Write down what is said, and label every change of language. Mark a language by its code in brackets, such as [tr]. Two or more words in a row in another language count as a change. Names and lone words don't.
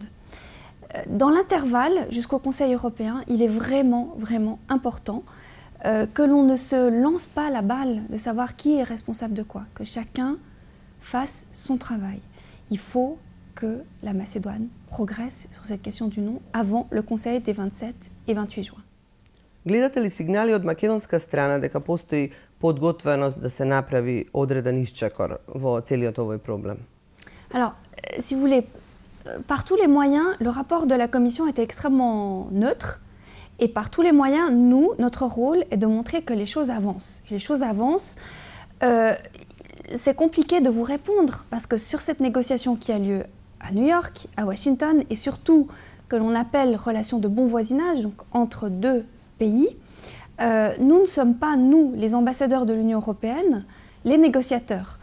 [fr] Dans l'intervalle, jusqu'au Conseil européen, il est vraiment important que l'on ne se lance pas la balle de savoir qui est responsable de quoi, que chacun fasse son travail. Il faut que la Macédoine progresse sur cette question du non avant le Conseil des 27 et 28 juin. [mk] Гледате ли сигнали од македонска страна дека постои подготвеност да се направи одреден исчекор во целиот овој проблем? [fr] Alors, si vous voulez, par tous les moyens, le rapport de la Commission était extrêmement neutre, et par tous les moyens, nous, notre rôle est de montrer que les choses avancent. Les choses avancent. C'est compliqué de vous répondre parce que sur cette négociation qui a lieu à New York, à Washington, et surtout que l'on appelle relation de bon voisinage, donc entre deux pays, nous ne sommes pas, nous, les ambassadeurs de l'Union européenne, les négociateurs.